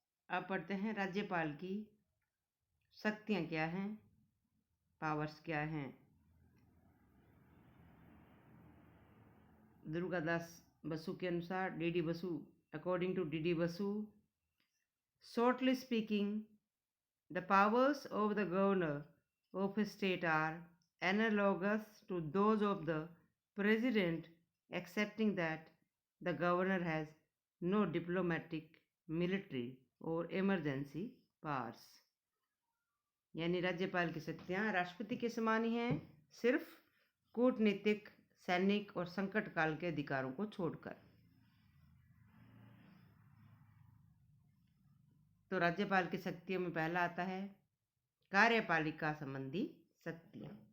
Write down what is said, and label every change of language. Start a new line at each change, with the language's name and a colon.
Hindi: अब पढ़ते हैं राज्यपाल की शक्तियां क्या हैं, पावर्स क्या हैं। दुर्गादास बसु के अनुसार, DD.
English: Basu, according to D D. Basu, shortly speaking, the powers of the governor of a state are analogous to those of the president, excepting that the governor has no diplomatic, military or emergency powers.
Hindi: यानी राज्यपाल की शक्तियां राष्ट्रपति के समान ही हैं, सिर्फ कूटनीतिक, सैनिक और संकट काल के अधिकारों को छोड़कर। तो राज्यपाल की शक्तियों में पहला आता है कार्यपालिका संबंधी शक्तियां।